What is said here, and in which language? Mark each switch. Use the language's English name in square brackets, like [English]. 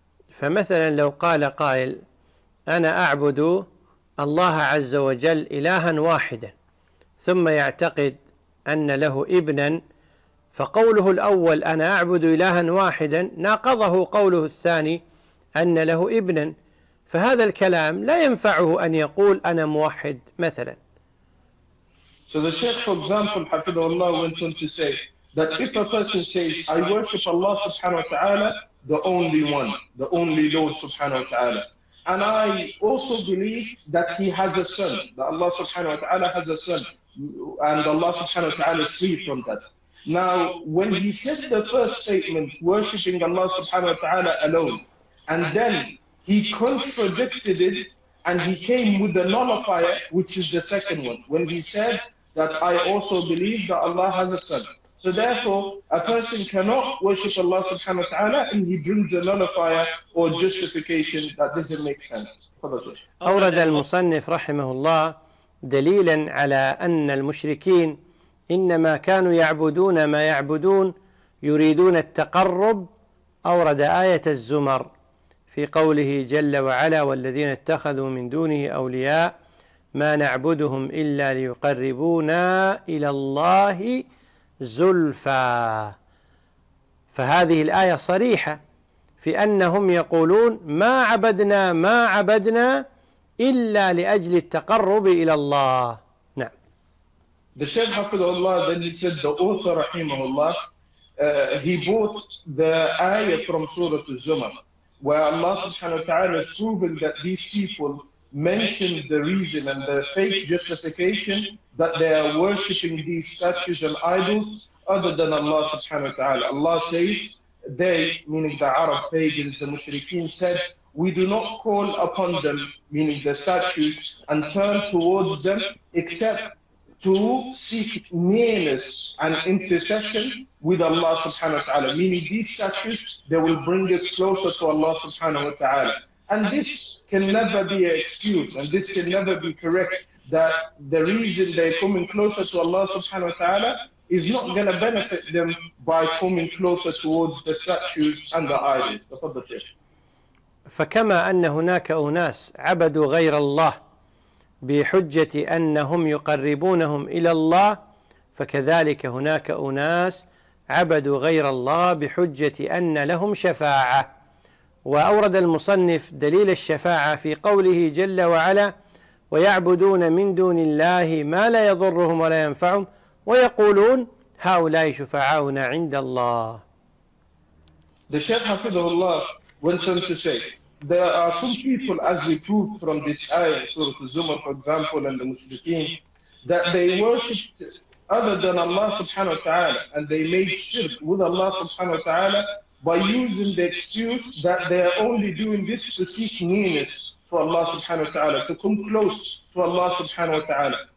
[Arabic] فمثلا لو قال قائل: أنا أعبد الله عز وجل إلها واحدا، ثم يعتقد أن له ابنا، فقوله الأول أنا أعبد إلها واحدا ناقضه قوله الثاني أن له ابنا، فهذا الكلام لا ينفعه أن يقول أنا موحد مثلا. [English] So the Sheikh, for example, Hafidhullah, went on to say that if a person says, I worship Allah subhanahu wa ta'ala, the only one, the only Lord subhanahu wa ta'ala, and I also believe that he has a son, that Allah subhanahu wa ta'ala has a son, and Allah subhanahu wa ta'ala is free from that. Now, when he said the first statement, worshipping Allah subhanahu wa ta'ala alone, and then he contradicted it, and he came with the nullifier, which is the second one, when he said that I also believe that Allah has a son. So therefore, a person cannot worship Allah subhanahu wa ta'ala, and he brings a nullifier or justification that doesn't make sense. [Arabic] أورد المصنف رحمه الله دليلا على أن المشركين إنما كانوا يعبدون ما يعبدون يريدون التقرب. أورد آية الزمر في قوله جل وعلا: والذين اتخذوا من دونه أولياء ما نعبدهم إلا ليقربونا إلى الله زلفى. فهذه الآية صريحة في أنهم يقولون ما عبدنا إلا لأجل التقرب إلى الله. [English] The Sheikh Hafidhullah, then he said, the author, rahimahullah, he brought the ayah from Surah Az-Zumar, where Allah subhanahu wa ta'ala is proving that these people mentioned the reason and the fake justification that they are worshipping these statues and idols other than Allah subhanahu wa ta'ala. Allah says, they, meaning the Arab pagans, the mushrikeen, said, we do not call upon them, meaning the statues, and turn towards them except to seek nearness and intercession with Allah subhanahu wa ta'ala. Meaning these statues, they will bring us closer to Allah subhanahu wa ta'ala. And this can never be an excuse, and this can never be correct, that the reason they're coming closer to Allah subhanahu wa ta'ala is not going to benefit them by coming closer towards the statues and the idols. [Arabic] فكما أن هناك أناس عبدوا غير الله بحجة أنهم يقربونهم إلى الله، فكذلك هناك أناس عبدوا غير الله بحجة أن لهم شفاعة. وأورد المصنف دليل الشفاعة في قوله جل وعلا: ويعبدون من دون الله ما لا يضرهم ولا ينفعهم ويقولون هؤلاء شفعاؤنا عند الله. [English] The Sheikh Hafidhullah went on to say, there are some people, as we proved from this ayah, Surah Az-Zumar, for example, and the Mushrikeen, that they worshipped other than Allah subhanahu wa ta'ala, and they made shirk with Allah subhanahu wa ta'ala by using the excuse that they are only doing this to seek nearness to Allah subhanahu wa ta'ala, to come close to Allah subhanahu wa ta'ala.